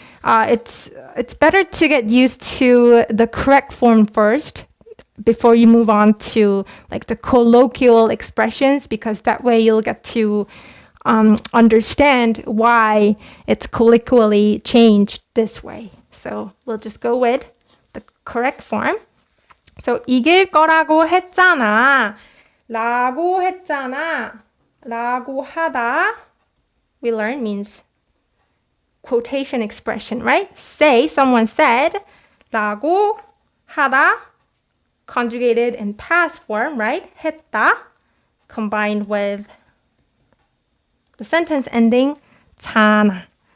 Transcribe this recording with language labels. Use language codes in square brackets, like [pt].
[en] It's better to get used to the correct form first before you move on to like the colloquial expressions, because that way you'll get to understand why it's colloquially changed this way. So we'll just go with the correct form. [ko] So 이길 거라고 했잖아. 라고 했잖아. [en] 라고 하다, we learn, means quotation expression, right? Say, someone said. 라고 하다, conjugated in past form, right? 했다, combined with the sentence ending 잖아.